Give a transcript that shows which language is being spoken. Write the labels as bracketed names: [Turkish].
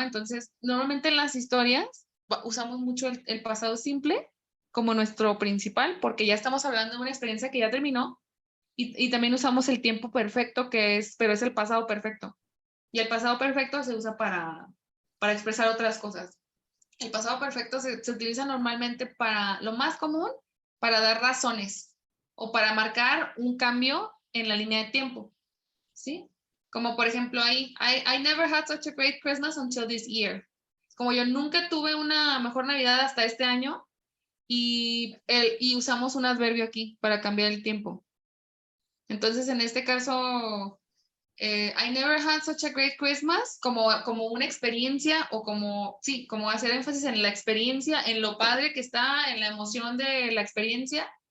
[Spanish] Entonces, normalmente en las historias usamos mucho el pasado simple como nuestro principal, porque ya estamos hablando de una experiencia que ya terminó, y también usamos el tiempo perfecto, pero es el pasado perfecto. Y el pasado perfecto se usa para expresar otras cosas. El pasado perfecto se utiliza normalmente para lo más común, para dar razones o para marcar un cambio en la línea de tiempo, ¿sí? Como por ejemplo ahí, [English] I never had such a great Christmas until this year. [Spanish] Como yo nunca tuve una mejor Navidad hasta este año y usamos un adverbio aquí para cambiar el tiempo. Entonces, en este caso, [English] I never had such a great Christmas, [Spanish] como una experiencia o como hacer énfasis en la experiencia, en lo padre que está, en la emoción de la experiencia.